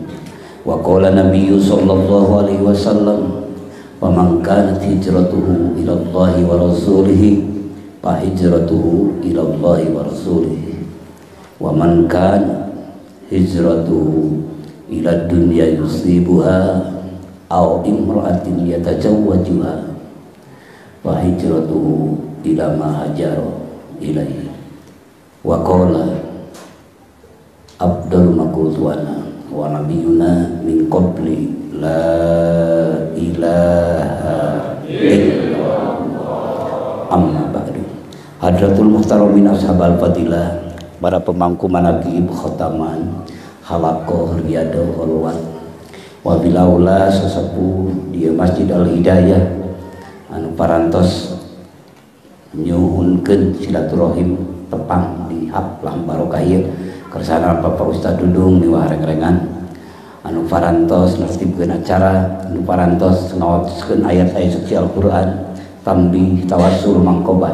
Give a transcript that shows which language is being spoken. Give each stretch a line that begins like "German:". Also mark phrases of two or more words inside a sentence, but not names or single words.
Arabic: وقال النبي صلى الله عليه وسلم فمن كانت هجرته إلى الله ورسوله فهجرته إلى الله ورسوله ومن كان هجرته إلى دنيا يصيبها أو امرأة يتزوجها فهجرته إلى ما هاجر إليه. وقال عبد المقلت أنا ونبينا من قبل لا إله إلا الله أما بعد. حضرة المحترمين أصحاب الفضيلة,
Sundanese: para pemangku
Arabic: مناقب ختمان حلقة رياضة خلوة
Sundanese: wabilaula sesepuh di Masjid Al Hidayah anu parantos nyuhunkeun silaturahim tepang di haplah barokah ieu kersana Bapak Ustaz Dudung di wareng-rengan anu parantos nertibkeun acara, anu parantos ngaoskeun ayat-ayat suci Al-Qur'an, tambih tawassul mangkoban.